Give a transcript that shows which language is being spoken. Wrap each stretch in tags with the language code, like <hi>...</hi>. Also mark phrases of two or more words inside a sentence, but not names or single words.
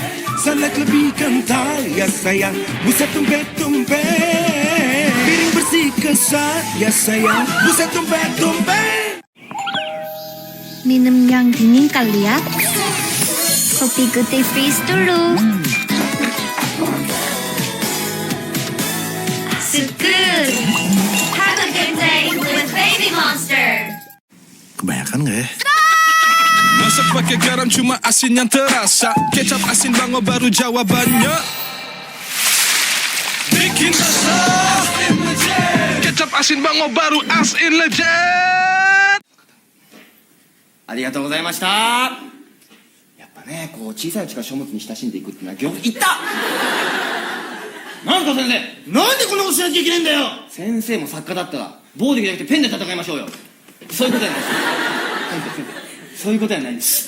<id>Sunlight lebih kental ya sayang Buset dompet-dompet. Piring bersih kesat ya sayang Buset dompet-dompet. Minum yang dingin kali ya. Kopi putih freeze dulu. Sukur.</id> <en>Have a good day with Baby Monster.</en> <id>Kebanyakan gak ya? Masak pakai garam cuma asin yang terasa. Kecap asin bango baru jawabannya. Bikin rasa kecap asin bango baru asin legend.</id> <ja>ありがとうございました。やっぱね、こう小さいうちから書物に親しんでいくっていうのはいったなんですか先生。なんでこんなことしなきゃいけないんだよ。先生も作家だったら暴力じゃなくてペンで戦いましょうよ。そういうことやないです先生そういうことやないんです。</ja>